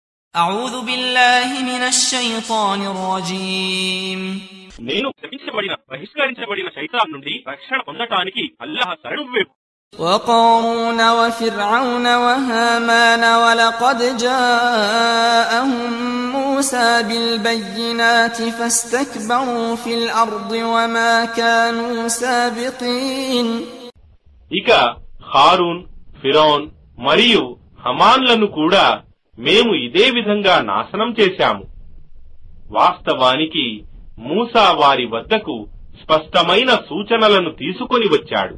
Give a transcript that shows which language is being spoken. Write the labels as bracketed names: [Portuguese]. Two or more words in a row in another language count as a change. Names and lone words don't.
[Arabic] أعوذ بالله من الشيطان الرجيم [Telugu] నేను శపించబడిన బహిష్కరించబడిన శైతాన్ నుండి రక్షణ పొందటానికి అల్లాహ్ శరణు వేడు. [Arabic] وقارون وفرعون وهامان ولقد جاءهم موسى بالبينات فاستكبروا في الأرض وما كانوا سابقين. [Telugu] ఇక హారూన్, ఫిరౌన్ మరియు హమాన్లను కూడా మేము ఇదే విధంగా నాశనం చేశాము. వాస్తవానికి మూసా వారి వద్దకు స్పష్టమైన సూచనలను తీసుకొని వచ్చాడు.